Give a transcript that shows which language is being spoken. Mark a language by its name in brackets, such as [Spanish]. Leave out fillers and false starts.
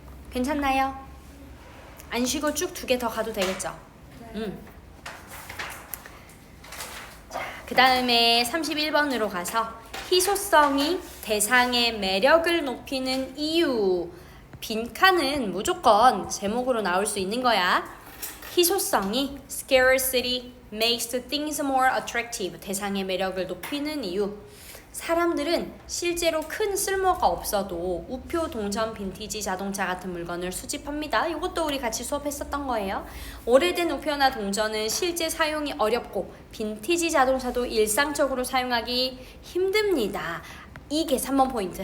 [Korean] 괜찮나요? 안 쉬고 쭉 2개 더 가도 되겠죠? 그 다음에 31번으로 가서 희소성이 대상의 매력을 높이는 이유. 빈칸은 무조건 제목으로 나올 수 있는 거야. [English] 희소성이 scarcity makes things more attractive. [Korean] 대상의 매력을 높이는 이유. 사람들은 실제로 큰 쓸모가 없어도 우표, 동전, 빈티지 자동차 같은 물건을 수집합니다. 이것도 우리 같이 수업했었던 거예요. 오래된 우표나 동전은 실제 사용이 어렵고 빈티지 자동차도 일상적으로 사용하기 힘듭니다. 이게 3번 포인트.